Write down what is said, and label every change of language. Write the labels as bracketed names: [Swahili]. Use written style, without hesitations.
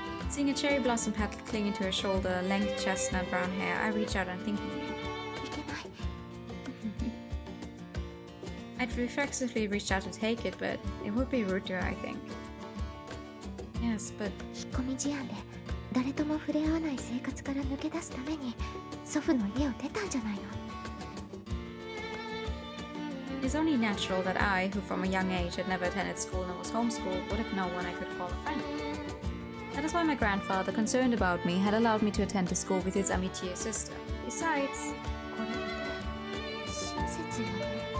[English] Seeing a cherry blossom petal clinging to her shoulder, lank chestnut brown hair, I reach out unthinkingly. I'd reflexively reached out to take it, but it would be rude to her, I think. Yes, but [Japanese] 引っ込み思案で誰とも触れ合わない生活から抜け出すために祖父の家を出たんじゃないの。 [English] it's only natural that I, who from a young age had never attended school and was homeschooled, would have known one I could call a friend. That is why my grandfather, concerned about me, had allowed me to attend a school with his amitié sister. Besides, [Japanese] これって親切よね。